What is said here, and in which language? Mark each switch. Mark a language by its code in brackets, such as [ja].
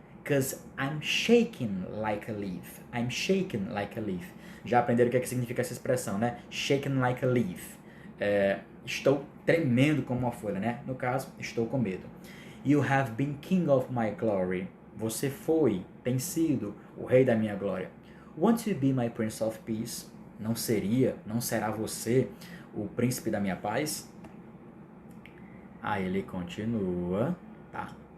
[en] Because I'm shaking like a leaf. I'm shaking like a leaf. [pt] Já aprenderam o que significa essa expressão, né? [en] Shaking like a leaf. [pt] Estou tremendo como uma folha, né? No caso, estou com medo. [en] You have been king of my glory. [pt] Você tem sido o rei da minha glória. [en] Won't you be my prince of peace? [pt] Não será você o príncipe da minha paz? Aí ele continua, tá?